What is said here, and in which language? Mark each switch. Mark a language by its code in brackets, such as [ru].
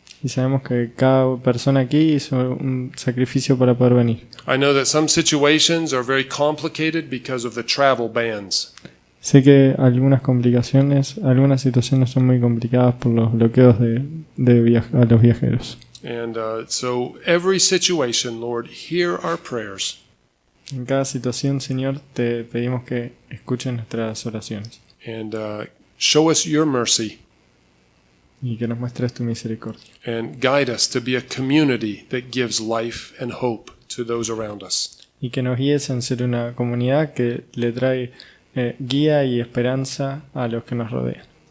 [es] Y sabemos que cada persona aquí hizo un sacrificio para poder venir. [en] I know that some situations are very complicated because of the travel bans. [es] Sé que algunas situaciones son muy complicadas por los bloqueos a los viajeros. [en] And so every situation, Lord, hear our prayers. [es] En cada situación, Señor, te pedimos que escuches nuestras oraciones [en] And show us your mercy [es] y que nos muestres tu misericordia. [en] and guide us to be a community that gives life and hope to those around us. [es] Y que nos guíes en ser una comunidad que le trae guía y esperanza a los que nos rodean.